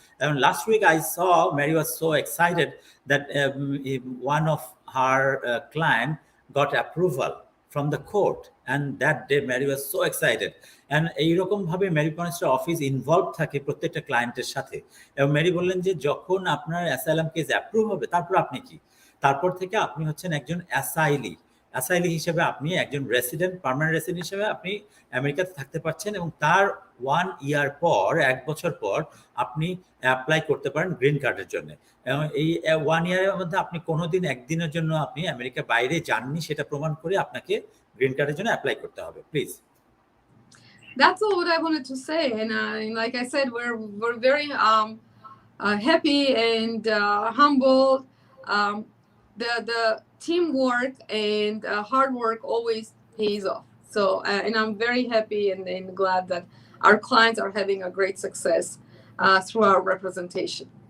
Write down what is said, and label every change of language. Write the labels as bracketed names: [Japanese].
[English] And last week I saw Mary was so excited that one of her client got approval from the court, and that day Mary was so excited. [Bangla] And এইরকম ভাবে Mary পনিস্টার office involve থাকে প্রত্যেকটা ক্লায়েন্টের সাথে। এবং Mary বললেন যে যখন আপনার অ্যাসাইলাম কেস অ্যাপ্রুভ হবে তারপর আপনি কি, তারপর থেকে আপনি হচ্ছেন একজন অ্যাসাইলি হিসেবে আপনি একজন রেসিডেন্ট, পার্মানেন্ট রেসিডেন্ট হিসেবে আপনি আমেরিকাতে থাকতে পারছেন, এবং তার 1 ইয়ার পর, 1 বছর পর আপনি অ্যাপ্লাই করতে পারেন গ্রিন কার্ডের জন্য। এবং এই 1 ইয়ারের মধ্যে আপনি কোনোদিন একদিনের জন্য আপনি আমেরিকার বাইরে যাননি সেটা প্রমাণ করে আপনাকে গ্রিন কার্ডের জন্য অ্যাপ্লাই করতে হবে। [English] Please. That's all what I wanted to say, and like I said, we're very happy and humbled. The teamwork and hard work always pays off. So, and I'm very happy and glad that our clients are having a great success through our representation.